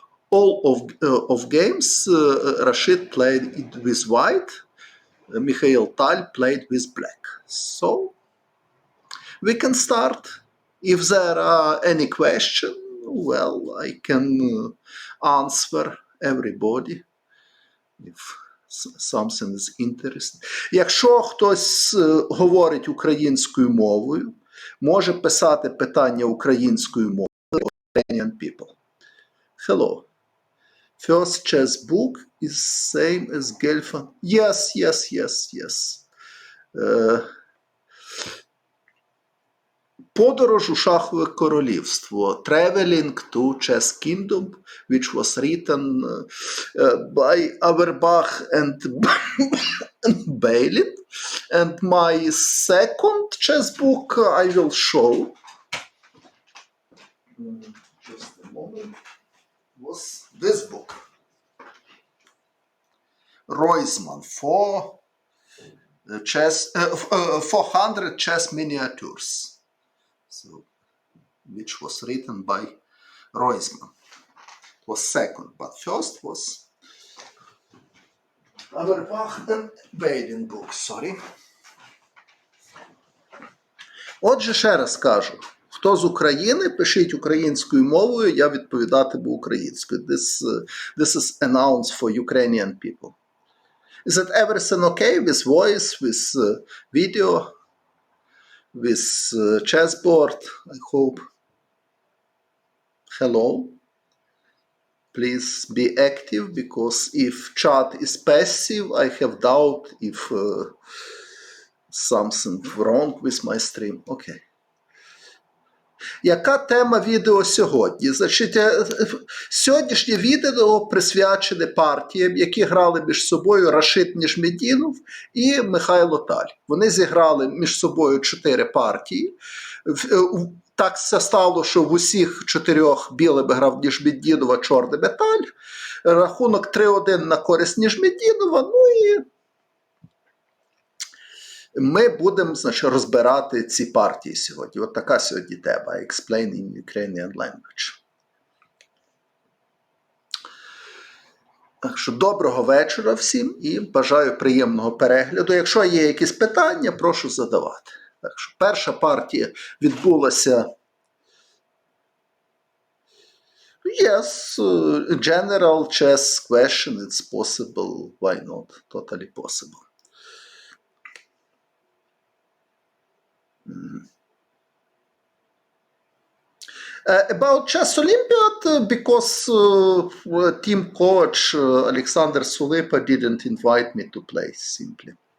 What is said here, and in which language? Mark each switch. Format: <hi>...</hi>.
<en>All of games Rashid played it with white, Mikhail Tal played with black. So we can start. If there are any question, well, I can answer everybody if something is interesting.</en> <uk>Якщо хтось говорить українською мовою, може писати питання українською мовою</uk> <en>Ukrainian people. Hello. First chess book is same as Gelfand. Yes.</en> <uk>Подорож у шахове королівство,</uk> <en>Traveling to Chess Kingdom, which was written by Auerbach and Bailin. And my second chess book I will show, just a moment, was this book. Roisman, 400 chess miniatures. So, which was written by Roisman. It was second, but first was Auerbach and Bailin book, sorry.</en> <uk>Отже, ще раз кажу, хто з України, пишіть українською мовою, я відповідатиму українською.</uk> <en>This is announced for Ukrainian people. Is it everything okay with voice, with video, with chessboard? I hope. Hello. Please be active, because if chat is passive, I have doubt if something wrong with my stream. Okay.</en> <uk>Яка тема відео сьогодні? Значить, сьогоднішнє відео присвячене партіям, які грали між собою Рашид Нижметдінов і Михайло Таль. Вони зіграли між собою 4 партії. Так це стало, що в усіх 4 білими грав Нижметдінов, а чорними Таль. Рахунок 3-1 на користь Нижметдінова. Ну і ми будемо, значить, розбирати ці партії сьогодні. От така сьогодні тема.</uk> <en>Explain in Ukrainian language.</en> <uk>Так що доброго вечора всім і бажаю приємного перегляду. Якщо є якісь питання, прошу задавати. Так що перша партія відбулася.</uk> <en>Yes, general chess question, it's possible. Why not? Totally possible. About Chess Olympiad, because team coach Alexander Sulipa didn't invite me to play, simply.</en>